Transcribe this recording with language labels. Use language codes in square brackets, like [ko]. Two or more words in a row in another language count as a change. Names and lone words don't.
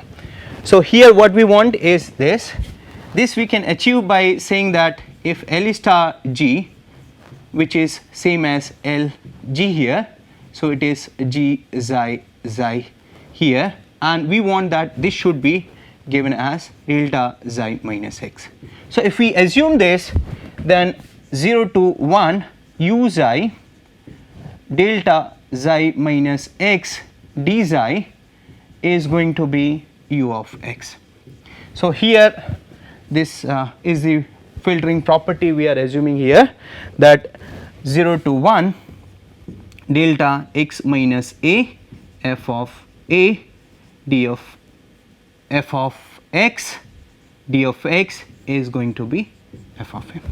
[en] So here what we want is this we can achieve by saying that if L star g, which is same as L g here, so it is g xi here, and we want that this should be given as delta xi minus x. So if we assume this, then 0 to 1 u xi delta xi minus x d xi is going to be u of x. So here this is the filtering property we are assuming here, that 0 to 1 delta x minus a f of a d of f of x d of x is going to be f of a.